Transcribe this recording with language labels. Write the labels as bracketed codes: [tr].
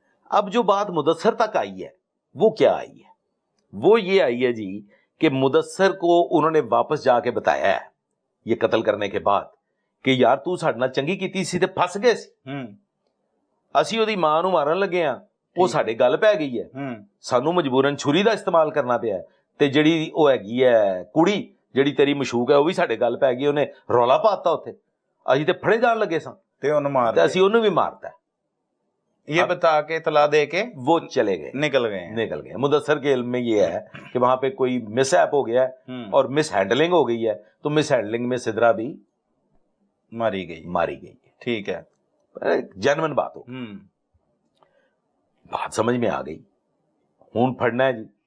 [ur] اب جو بات مدثر تک آئی ہے وہ کیا آئی ہے؟ وہ یہ آئی ہے جی کہ مدثر کو انہوں نے واپس جا کے بتایا ہے یہ قتل کرنے کے بعد کہ [pa] یار تو ساڈے نال چنگی کیتی سی تے پھس گئے سی. اسی اودی ماں نو مارن لگے ہاں وہ ساڈے گل پی گئی ہے. سانو مجبوراً چھری دا استعمال کرنا پیا ہے. تے جڑی او ہیگی ہے کڑی جڑی تیری مشوق ہے وہ بھی ساڈے گل پی گئی. انہیں رولا پاتا اوتھے اسی تے پھڑے جان لگے ساں تے انہوں مار تے اسی انہوں بھی مارتا ہے. [ur] یہ بتا کے اطلاع دے کے وہ چلے گئے نکل گئے. مدثر کے علم میں یہ ہے کہ وہاں پہ کوئی مس ایپ ہو گیا ہے اور مس ہینڈلنگ ہو گئی ہے تو مس ہینڈلنگ میں سدرا بھی ماری گئی. ٹھیک ہے. جینون بات ہو. بات سمجھ میں آ گئی. خون پھڑنا ہے جی